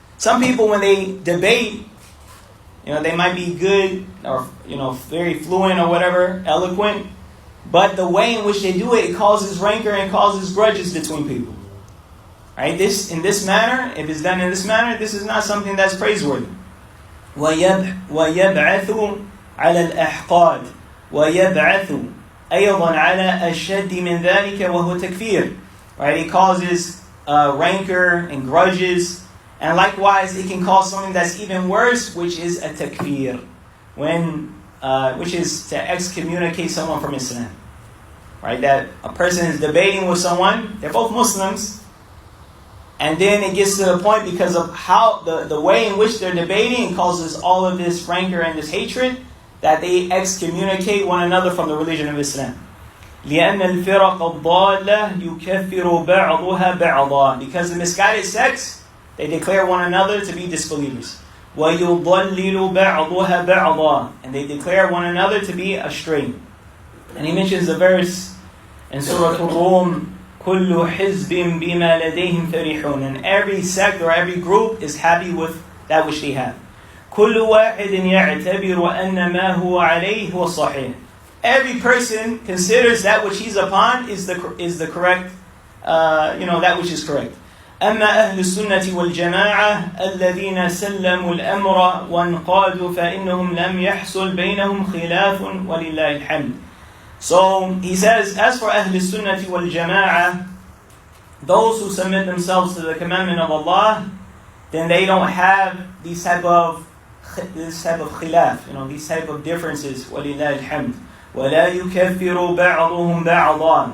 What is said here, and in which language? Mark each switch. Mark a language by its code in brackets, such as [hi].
[en] Some people, when they debate, they might be good or very fluent or whatever, eloquent, but the way in which they do it, it causes rancor and causes grudges between people. Right? In this manner, if it's done in this manner, this is not something that's praiseworthy. [ar] وَيَبْعَثُ عَلَى الْأَحْقَادِ وَيَبْعَثُ أيضا على أشد من ذلك وهو تكفير. [en] right? It causes rancor and grudges. And likewise, it can cause something that's even worse, which is a takfir, which is to excommunicate someone from Islam. Right? That a person is debating with someone, they're both Muslims, and then it gets to the point because of how the way in which they're debating, it causes all of this rancor and this hatred, that they excommunicate one another from the religion of Islam. [ar] لأن الفرق الضالة يكفر بعضها بعضا. [en] Because the misguided sects, they declare one another to be disbelievers. [ar] وَيُضَلِّلُ بَعْضُهَا بَعْضًا. [en] And they declare one another to be astray. And he mentions the verse in Surah Al-Rum, [ar] كُلُّ حِزْبٍ بِمَا لَدَيْهِمْ فَرِحُونَ. [en] And every sect or every group is happy with that which they have. [ar] كُلُّ وَاحِدٍ يَعْتَبِرُ أَنَّ مَا هُوَ عَلَيْهِ هُوَ الصَّحِيحِ. [en] Every person considers that which he's upon is the correct, that which is correct. [ar] أما أهل السنة والجماعة الذين سلموا الأمر وانقادوا فإنهم لم يحصل بينهم خلاف ولله الحمد. [en] So he says, as for أهل السنة والجماعة, those who submit themselves to the commandment of Allah, then they don't have these type of khilaf, these type of differences. [ar] ولله الحمد. ولا يكفر بعضهم بعضا.